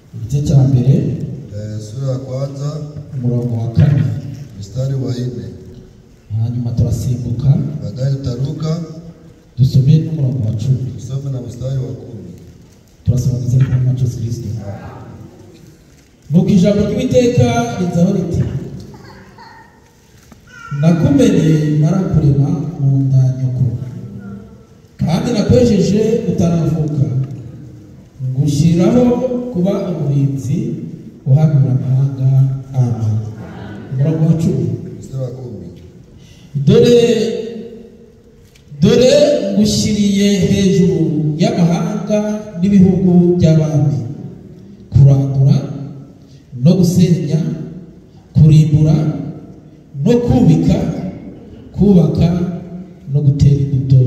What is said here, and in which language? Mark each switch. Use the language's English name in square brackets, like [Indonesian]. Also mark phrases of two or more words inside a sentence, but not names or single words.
[Kinyarwanda] igice cya mbere [Swahili] sura ya kwanza [Kinyarwanda] umurongo wa 4 [Swahili] mstari wa 4. [Kinyarwanda] hanyuma turasimbuka [Swahili] Baadaye tutaruka [Kinyarwanda] dusome n'umurongo wa 10 [Swahili] tusome na mstari wa 10. [Kinyarwanda] turasoma ndetse na Yesu Kristo. Nuko ijambo ry'Uwiteka rizaho riti nakumenye narakurema mu nda nyoko kandi nakwejeje utaravuka ngushyiraho kuba umurinzi uhanura amahanga. Amen. Umurongo wa 10 [Swahili] mstari wa 10. [Kinyarwanda] dore ngushyiriye hejuru y'amahanga n'ibihugu by'abami kurandura no gusenya kurimbura no kubaka no gutera imbuto.